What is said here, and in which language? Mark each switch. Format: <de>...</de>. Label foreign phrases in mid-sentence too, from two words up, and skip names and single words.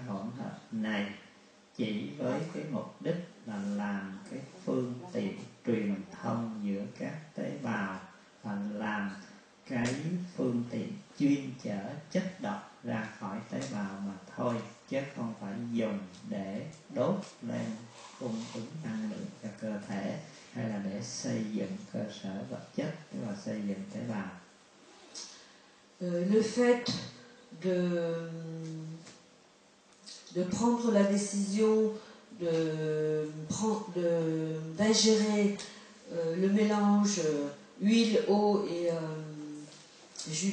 <vi>hỗn hợp này chỉ với cái mục đích là làm cái phương tiện truyền thông giữa các tế bào và làm cái phương tiện chuyên chở chất độc ra khỏi tế bào mà thôi, chứ không phải dùng để đốt lên cung ứng năng lượng cho cơ thể hay là để xây dựng cơ sở vật chất, tức là xây dựng tế bào.</vi> <fr>Le fait de prendre la décision d'ingérer le mélange huile, eau et jus</fr>